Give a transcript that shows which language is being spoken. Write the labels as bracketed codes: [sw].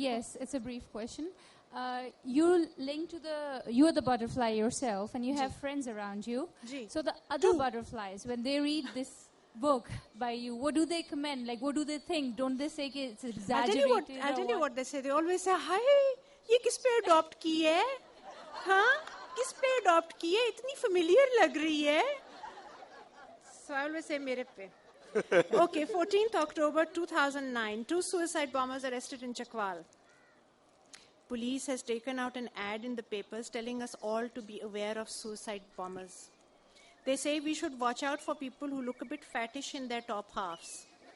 [en] Yes, it's a brief question. You are the butterfly yourself, and you have friends around you. So the other butterflies, when they read this book by you, what do they comment? Like, what do they think? Don't they say it's exaggerated? I'll tell you what they say. They always say, "Hi, [hi] ये किस पे adopt की है? हाँ, किस पे adopt की है? इतनी familiar लग रही है." [en] So I always say, [hi] "मेरे पे." [en] Okay, 14th October 2009, 2 suicide bombers arrested in Chakwal. Police has taken out an ad in the papers telling us all to be aware of suicide bombers. They say we should watch out for people who look a bit fattish in their top halves.